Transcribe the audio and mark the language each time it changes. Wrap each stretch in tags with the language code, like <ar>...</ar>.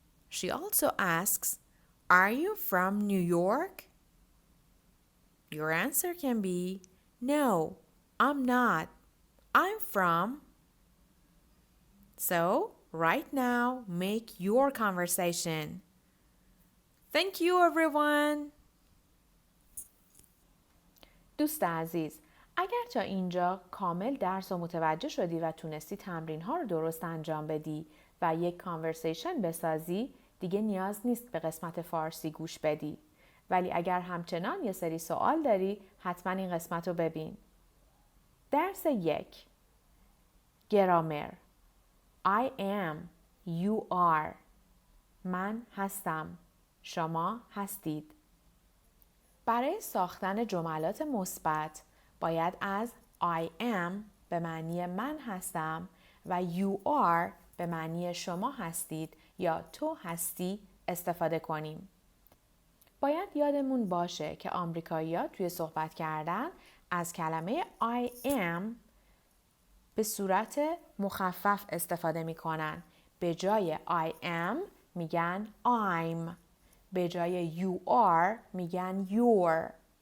<en>She also asks, are you from New York? Your answer can be, no, I'm not. I'm from. So, right now, make your conversation. Thank you, everyone.</en> <fa>دوست عزیز، اگر تا اینجا کامل درس و متوجه شدی و تونستی تمرین ها رو درست انجام بدی و یک کانورسیشن بسازی، دیگه نیاز نیست به قسمت فارسی گوش بدی. ولی اگر همچنان یه سری سوال داری، حتما این قسمت رو ببین. درس 1. گرامر.</fa> <en>I am. You are.</en> <fa>من هستم. شما هستید. برای ساختن جملات مثبت باید از I am به معنی من هستم و you are به معنی شما هستید یا تو هستی استفاده کنیم. باید یادمون باشه که آمریکایی‌ها توی صحبت کردن از کلمه I am به صورت مخفف استفاده میکنن. به جای I am میگن I'm. به جای you are میگن you're.</fa>